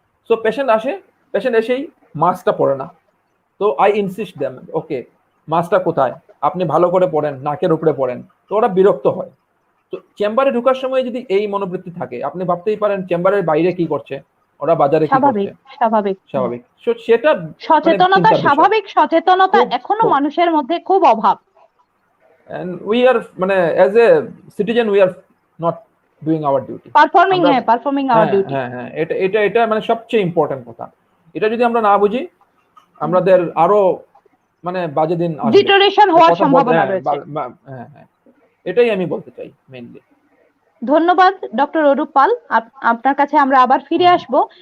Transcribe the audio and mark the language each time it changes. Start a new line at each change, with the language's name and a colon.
Bangla: So patient আসে, patient এসেই মাস্কটা পরে না। তো
English: I insist them,
Bangla: ওকে মাস্কটা কোথায়, আপনি ভালো করে পড়েন, নাকের উপরে পড়েন। তো ওরা বিরক্ত হয়। তো চেম্বারে ঢোকার সময় যদি এই মনোবৃত্তি থাকে, আপনি ভাবতেই পারেন চেম্বারের বাইরে কি করছে, ওরা বাজারে কি করছে। স্বাভাবিক স্বাভাবিক। সেটা সচেতনতা, স্বাভাবিক সচেতনতা এখনো মানুষের মধ্যে খুব অভাব।
English: and we are মানে as a citizen we are not doing our duty, performing our duty.
Bangla: হ্যাঁ এটা মানে সবচেয়ে ইম্পর্টেন্ট কথা। এটা যদি আমরা না বুঝি, আমাদের আরো মানে বাজে দিন আসবে, ডিটোরেশন হওয়ার সম্ভাবনা রয়েছে। হ্যাঁ, এটাই আমি বলতে চাই মেইনলি। ধন্যবাদ ডক্টর অরূপ পাল, আপনার কাছে আমরা আবার ফিরে আসব।